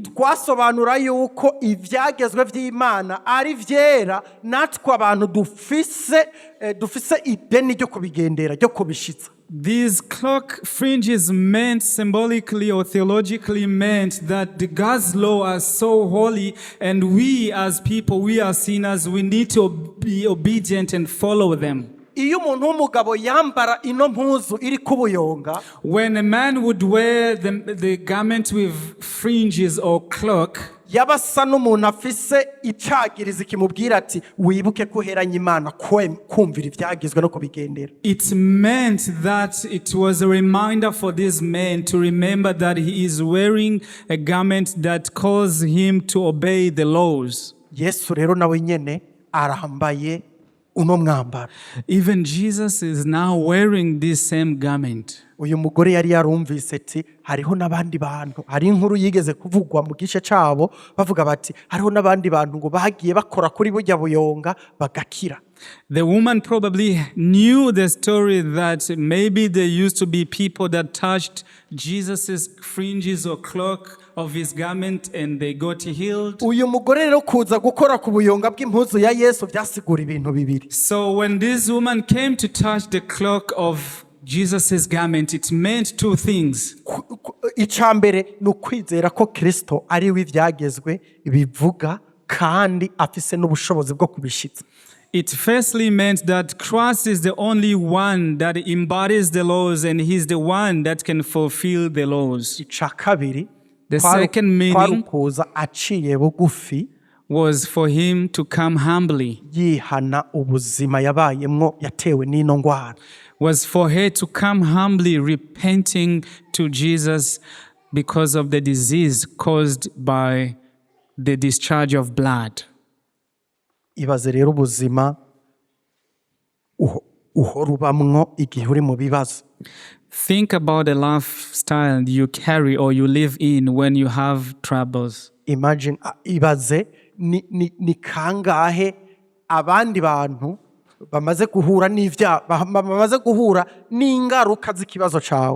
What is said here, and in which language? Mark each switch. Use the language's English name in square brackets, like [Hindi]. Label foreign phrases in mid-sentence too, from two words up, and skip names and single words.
[Rundi] Twasobanura yuko ivyagezwe vy'Imana ari vyera natwe abantu dufise ideni ryo kubigendera ryo kubishitsa. [English] These cloak fringes meant symbolically or theologically meant that the God's law are so holy, and we as people, we are sinners, we need to be obedient and follow them. [Rundi] Iyo umuntu w'umugabo yambara ino mpuzu iri kubuyonga, [English] When a man would wear the garment with fringes or cloak, [Rundi] yabasa n'umuntu afise icagiriza kimubwira ati wibuke kuheranya Imana kumvira ivyagizwe no kubigendera. [English] it meant that it was a reminder for this man to remember that he is wearing a garment that calls him to obey the laws. [Rundi] Yesu rero nawe nyene arambaye uno mwambaro. [English] Even Jesus is now wearing this same garment. [Rundi] Uyu mugore yari yarumvise ati hariho n'abandi bantu, hari inkuru yigeze kuvugwa mu gice cabo bavuga bati hariho n'abandi bantu ngo bagiye bakora kuri burya buyonga bagakira. [English] The woman probably knew the story that maybe there used to be people that touched Jesus's fringes or cloak of his garment and they got healed. [Rundi] Uyu mugore rero kuza gukora ku buyonga bw'impuzu ya Yesu byasigura ibintu bibiri. [English] So when this woman came to touch the cloak of Jesus' garment, it meant two things. [Rundi] Icambere ni ukwizera ko Kristo ari we ivyagezwe bivuga kandi afise n'ubushobozi bwo kubishitsa. [English] It firstly meant that Christ is the only one that embodies the laws and he's the one that can fulfill the laws. [Rundi] Ica kabiri, [English] The second meaning [Rundi] kuza aciye bugufi [English] was for him to come humbly, [Rundi] yihana ubuzima yabayemwo yatewe n'ino ngwara. [English] was for her to come humbly repenting to Jesus because of the disease caused by the discharge of blood. [Rundi] Ibaze rero ubuzima uhora ubamwo igihe uri mu bibazo. [English] Think about the lifestyle you carry or you live in when you have troubles. Imagine, [Rundi] ibaze ni kangahe abandi bantu bamaze guhura bamaze guhura n'ingaruka z'ikibazo cawe.